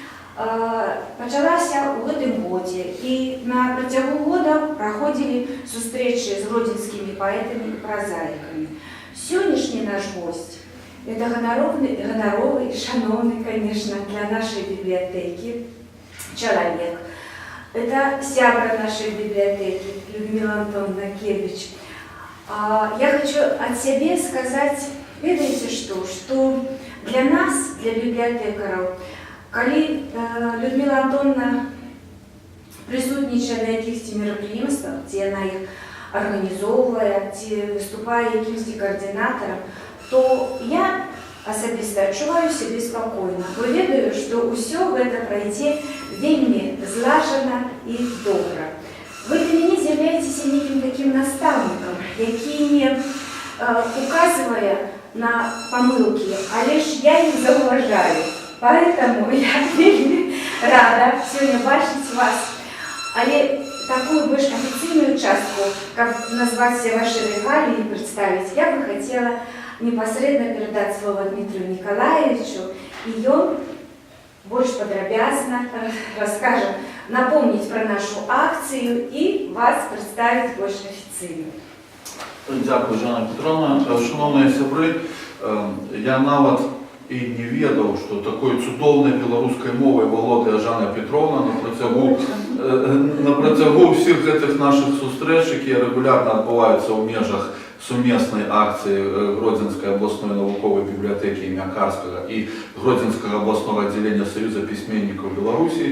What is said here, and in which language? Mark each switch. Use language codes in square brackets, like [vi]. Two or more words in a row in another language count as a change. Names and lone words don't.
[be] Пачалася ў гэтым годзе, і на працягу года праходзілі сустрэчы з гродзенскімі паэтамі і празаікамі. Сённяшні наш госць – это ганаровы і шановны, конечно, для нашай бібліятэкі чалавек. [ru] Это сябра нашей библиотеки Людмила Антоновна Кевич. Я хочу от себя сказать, видите что для нас, для библиотекаров, когда Людмила Антоновна присутствует на каких-то мероприятиях, где она их организовывает, где выступает каким-то координатором, то я [be] особисто адчуваю [ru] себе спокойно. [be] Бо ведаю, што ўсё гэта пройдзе вельмі злажана і добра. Вы для мяне з'яўляецеся некім таким настаўнікам, які не указывае на памылкі, але ж я іх заўважаю. Поэтому я вельмі рада сёння бачыць вас. Але такую больш афіцыйную частку, [ru] как назваць ваши регалии и представить, я бы хотела непосредственно передать слово Дмитрию Николаевичу, и он больше подробязно расскажет, напомнить про нашу акцию и вас представить больше официально. [uk] Дякую, Жанна Петровна. Шановні сябри, [be] я нават і не ведаў, што такой цудоўнай беларускай мовай валодае Жанна Петровна на працягу ўсіх гэтых нашых сустрэч, якія рэгулярна адбываюцца ў межах сумеснай акцыі Гродзенскай абласной навуковай бібліятэкі імя Карскага і Гродзенскага абласнога аддзялення Саюза пісьменнікаў Беларусі.